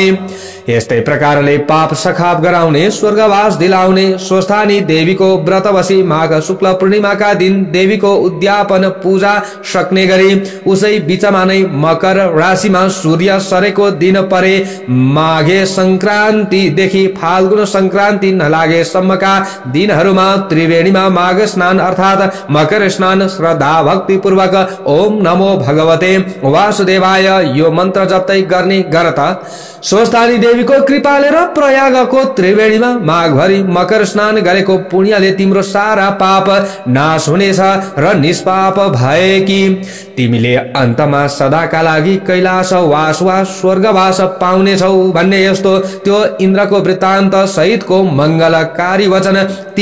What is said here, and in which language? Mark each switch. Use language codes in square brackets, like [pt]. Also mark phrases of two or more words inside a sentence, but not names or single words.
[ne] यस्तै प्रकारले पाप सखाप गराउने, स्वर्गवास दिलाउने, स्वस्थानी देवीको व्रत बसी माघ शुक्ल पूर्णिमाका दिन देवीको उद्यापन हवन पूजा सक्ने गरी उसै बीचमा नै मकर राशिमा सूर्य सरेको दिन परे माघे संक्रान्तिदेखि फाल्गुन संक्रान्ति नलागेसम्मका दिनहरूमा त्रिवेणीमा माघ स्नान अर्थात मकर स्नान श्रद्धा भक्ति पूर्वक [sa] ओम नमो भगवते वासुदेवाय [ne] यो मन्त्र जप्दै गर्ने गरत स्वस्थानी देवीको कृपाले र प्रयागको त्रिवेणीमा माघभरि मकर स्नान गरेको पुण्यले तिम्रो सारा पाप नाश हुनेछ र निष्पाप भएकी तिमीले अन्तमा सदाका लागि कैलाश वास वा स्वर्गवास पाउनेछौ भन्ने यस्तो त्यो इन्द्रको वृत्तान्त सहितको मंगलकारी वचन ती